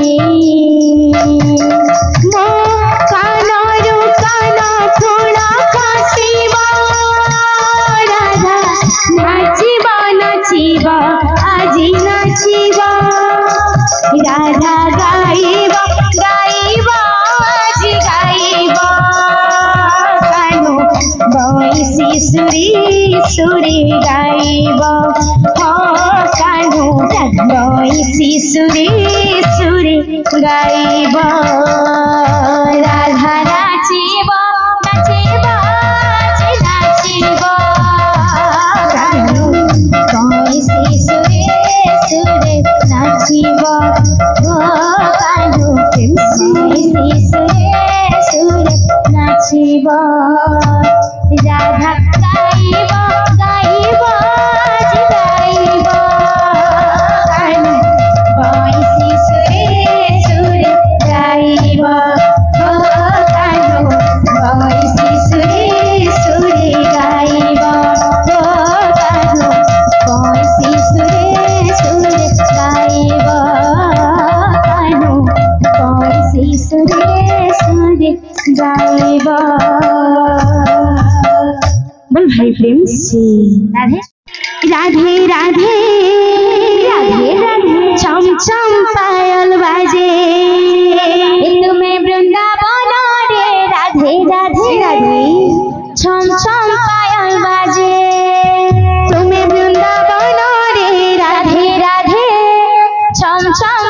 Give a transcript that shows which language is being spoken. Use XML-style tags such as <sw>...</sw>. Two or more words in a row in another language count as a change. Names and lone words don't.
<or>ମୋ କାନରୁ କାନ ଫୁଲ ଖସିବ ରାଧା ନାଚିବ ନାଚିବ ଆଜି ନାଚିବ ରାଧା ଗାଇବ ଗାଇବ ଆଜି ଗାଇବ କାନୁ ବଇଁଶୀ ସୁରି ସୁରି ଗାଇବ ହୋ କାନୁ ବଇଁଶୀ ସୁରି ସୁରି ଗାଇବ ରାଧା ନାଚିବ ନାଚିବ ଆଜି ନାଚିବ କାନୁ ବଇଁଶୀ ସୁରି ସୁରି ନାଚିବ ହୋ କାନୁ ବଇଁଶୀ ସୁରି ସୁରି ନାଚିବ ରାଧା ଗାଇବ ଗାଇବ ଆଜି ଗାଇବ କାନୁ ବଇଁଶୀ ସୁରି ସୁରି ଗାଇବ ହୋ କାନୁ ବଇଁଶୀ ସୁରି ସୁରି ଗାଇବ ହୋ କାନୁ ବଇଁଶୀ ସୁରି ସୁରି ଗାଇବ କାନୁ ବଇଁଶୀ ସୁରି ସୁରି ଗାଇବ।</or> <hi>बोल भाई प्रेम से राधे राधे राधे राधे राधे छम छम पायल बाजे तुम्हें वृंदावन रे राधे राधे राधे छम छम पायल बाजे तुम्हें वृंदावन रे राधे राधे छम छम</hi>